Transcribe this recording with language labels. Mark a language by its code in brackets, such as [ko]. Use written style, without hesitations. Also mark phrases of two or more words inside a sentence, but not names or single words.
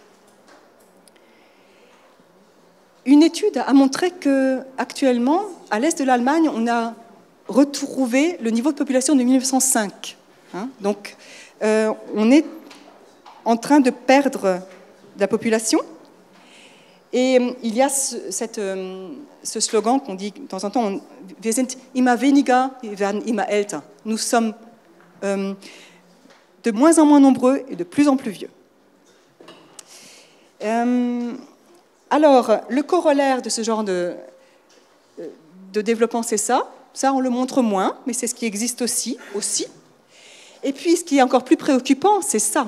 [fr] Une étude a montré qu'actuellement, à l'est de l'Allemagne, on a retrouvé le niveau de population de 1905. Hein, donc, on est en train de perdre de la population. Et il y a ce slogan qu'on dit de temps en temps, [de] wir sind immer weniger, wir werden immer älter. [fr] Nous sommes de moins en moins nombreux et de plus en plus vieux. Alors, le corollaire de ce genre de développement, c'est ça. Ça, on le montre moins, mais c'est ce qui existe aussi. Et puis, ce qui est encore plus préoccupant, c'est ça.